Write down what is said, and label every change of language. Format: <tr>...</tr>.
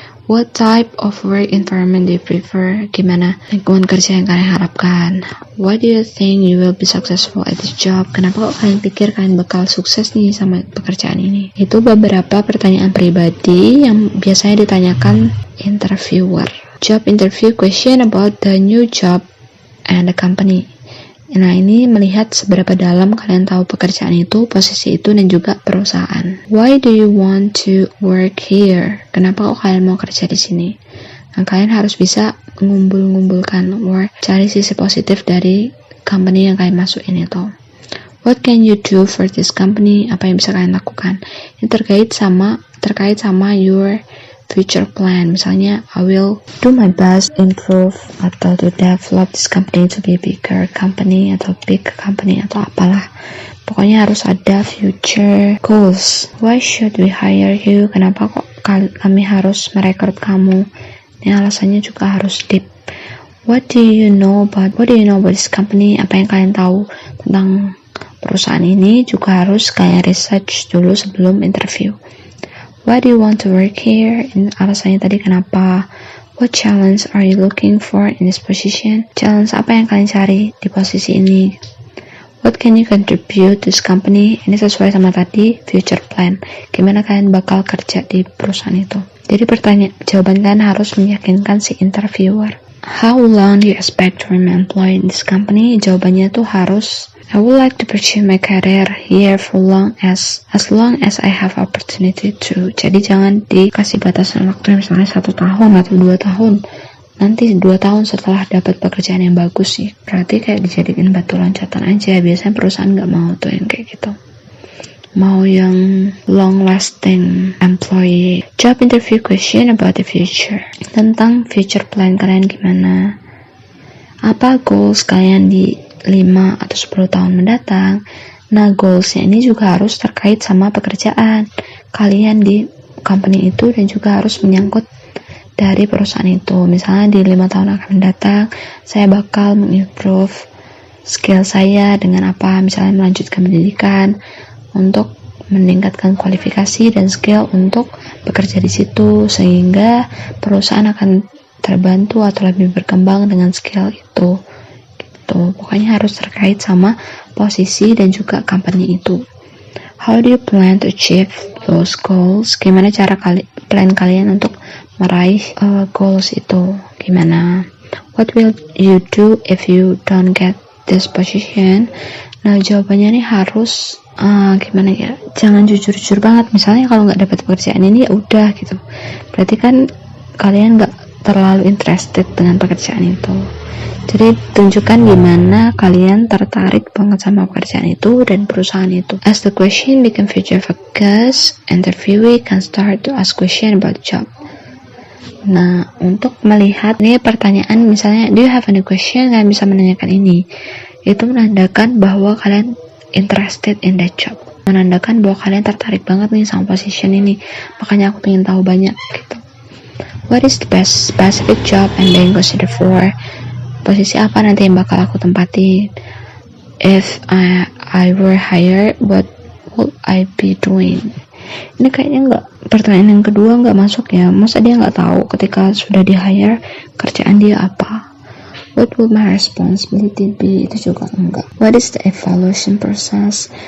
<en>What type of work environment do you prefer?</en> <id>Gimana lingkungan kerja yang kalian harapkan?</id> <en>Why do you think you will be successful at this job?</en> <id>Kenapa kok kalian pikir kalian bakal sukses nih sama pekerjaan ini? Itu beberapa pertanyaan pribadi yang biasanya ditanyakan interviewer.</id> <en>Job interview question about the new job and the company.</en> <id>Nah ini melihat seberapa dalam kalian tahu pekerjaan itu, posisi itu, dan juga perusahaan.</id> <en>Why do you want to work here?</en> <id>Kenapa kok kalian mau kerja di sini? Nah, kalian harus bisa ngumpulkan cari sisi positif dari company yang kalian masukin itu.</id> <en>What can you do for this company?</en> <id>Apa yang bisa kalian lakukan? Ini terkait sama</id> <en>your future plan. Misalnya, I will do my best improve atau to develop this company to be bigger company atau big company atau apalah.</en> <id>Pokoknya harus ada</id> <en>future goals. Why should we hire you?</en> <id>Kenapa kok kami harus merekrut kamu? Ini alasannya juga harus deep.</id> <en>What do you know about this company?</en> <id>Apa yang kalian tahu tentang perusahaan ini juga harus kalian research dulu sebelum interview.</id> <en>Why do you want to work here?</en> <id>Alasannya tadi kenapa?</id> <en>What challenge are you looking for in this position?</en> <id>Challenge apa yang kalian cari di posisi ini?</id> <en>What can you contribute to this company?</en> <id>Ini sesuai sama tadi future plan. Gimana kalian bakal kerja di perusahaan itu? Jadi jawaban kalian harus meyakinkan si interviewer.</id> <en>How long do you expect to remain employed in this company?</en> <id>Jawabannya tuh harus</id> <en>I would like to pursue my career here for as long as I have opportunity to.</en> <id>Jadi jangan dikasih batasan waktu misalnya 1 tahun atau 2 tahun. Nanti 2 tahun setelah dapat pekerjaan yang bagus sih. Berarti kayak dijadiin batu loncatan aja. Biasanya perusahaan nggak mau tuh yang kayak gitu. Mau yang long lasting employee.</id> <en>Job interview question about the future.</en> <id>Tentang future plan kalian gimana? Apa goals kalian di 5 atau 10 tahun mendatang? Nah, goalsnya ini juga harus terkait sama pekerjaan kalian di company itu dan juga harus menyangkut dari perusahaan itu. Misalnya di 5 tahun akan mendatang, saya bakal mengimprove skill saya dengan apa? Misalnya melanjutkan pendidikan untuk meningkatkan kualifikasi dan skill untuk bekerja di situ, sehingga perusahaan akan terbantu atau lebih berkembang dengan skill itu. Gitu. Pokoknya harus terkait sama posisi dan juga company itu.</id> <en>How do you plan to achieve those goals?</en> <id>Gimana cara plan kalian untuk meraih goals itu? Gimana?</id> <en>What will you do if you don't get this position?</en> <id>Nah, jawabannya nih harus gimana ya? Jangan jujur-jujur banget. Misalnya kalau nggak dapat pekerjaan ini ya udah gitu. Berarti kan kalian nggak terlalu interested dengan pekerjaan itu. Jadi tunjukkan gimana kalian tertarik banget sama pekerjaan itu dan perusahaan itu.</id> <en>As the question become future focus, interviewee can start to ask question about job.</en> <id>Nah, untuk melihat nih pertanyaan misalnya,</id> <en>do you have any question?</en> <id>Kalian bisa menanyakan ini. Itu menandakan bahwa kalian</id> <en>interested in that job.</en> <id>Menandakan bahwa kalian tertarik banget nih sama position ini. Makanya aku pengen tahu banyak gitu.</id> <en>What is the best specific job and then consider for?</en> <id>Posisi apa nanti yang bakal aku tempatin?</id> <en>If I were hired, what would I be doing?</en> <id>Ini kayaknya nggak, pertanyaan yang kedua nggak masuk ya. Masa dia nggak tahu ketika sudah di hire kerjaan dia apa?</id> <en>What would my responsibility be?</en> <id>Itu juga enggak.</id> <en>What is the evaluation process?</en>